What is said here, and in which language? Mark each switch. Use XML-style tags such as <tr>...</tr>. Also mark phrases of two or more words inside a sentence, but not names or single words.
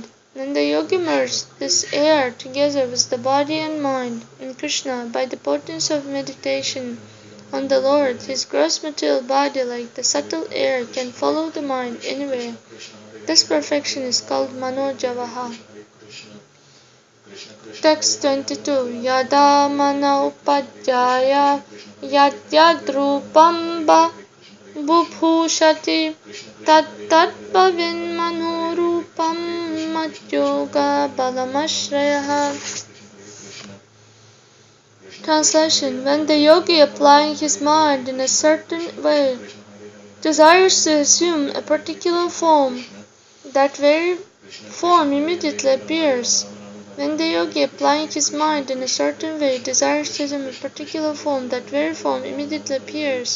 <en>When the yogi merges this air together with the body and mind in Krishna by the potency of meditation on the Lord, his gross material body, like the subtle air, can follow the mind anywhere. This perfection is called Manojavaha. Text 22.</en> <sa>Yada mana upadhyaya yadyadrupam bubhushati tat bhavin manurupam madyoga balamashrayaha.</sa> <en>Translation: when the yogi, applying his mind in a certain way, desires to assume a particular form, that very form immediately appears. When the yogi, applying his mind in a certain way, desires to assume a particular form, that very form immediately appears.</en>